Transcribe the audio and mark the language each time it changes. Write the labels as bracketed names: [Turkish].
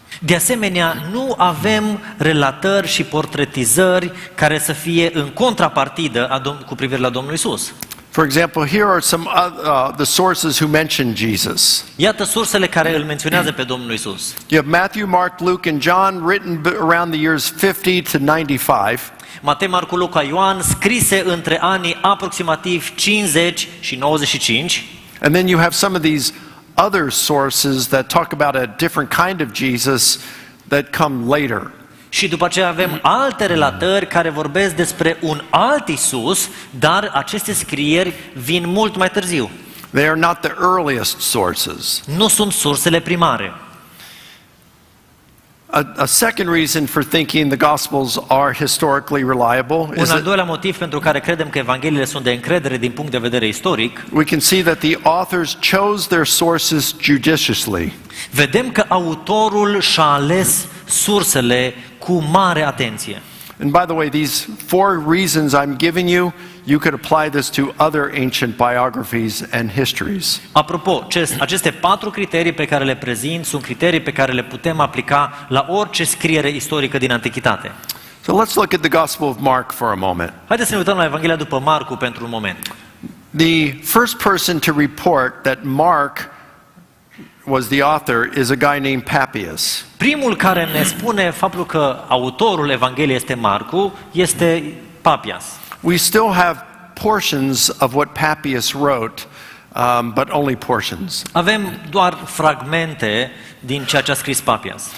[Romanian] De asemenea, nu avem relatări și portretizări care să fie în contrapartidă cu privire la Domnul Isus. [English] For example, here are some the sources who mention Jesus. [Romanian] Iată sursele care îl menționează pe Domnul Isus. [English] You have Matthew, Mark, Luke, and John written around the years 50 to 95. [Romanian] Matei, Marcu, Luca, Ioan, scrise între anii aproximativ 50 și 95. [English] And then you have some of these other sources that talk about a different kind of Jesus that come later. [Romanian] Și după aceea avem alte relatări care vorbesc despre un alt Isus, dar aceste scrieri vin mult mai târziu. [English] They are not the earliest sources. [Romanian] Nu sunt sursele primare. [English] A second reason for thinking the Gospels are historically reliable [Romanian] Un [English] is [Romanian] al doilea motiv pentru care credem că Evangheliile sunt de încredere din punct de vedere istoric, [English] we can see that the authors chose their sources judiciously. [Romanian] vedem că autorul și-a ales sursele cu mare atenție. [English] And by the way, these four reasons I'm giving you, you could apply this to other ancient biographies and histories. [Romanian] Apropo, aceste 4 criterii pe care le prezint sunt criterii pe care le putem aplica la orice scriere istorică din Antichitate. [English] So let's look at the Gospel of Mark for a moment. [Romanian] Haideți să ne uităm la Evanghelia după Marcu pentru un moment. [English] The first person to report that Mark was the author is a guy named Papias. [Romanian] Primul care ne spune faptul că autorul Evangheliei este Marcu este Papias. [English] We still have portions of what Papias wrote, but only portions. [Romanian] Avem doar fragmente din ceea ce a scris Papias.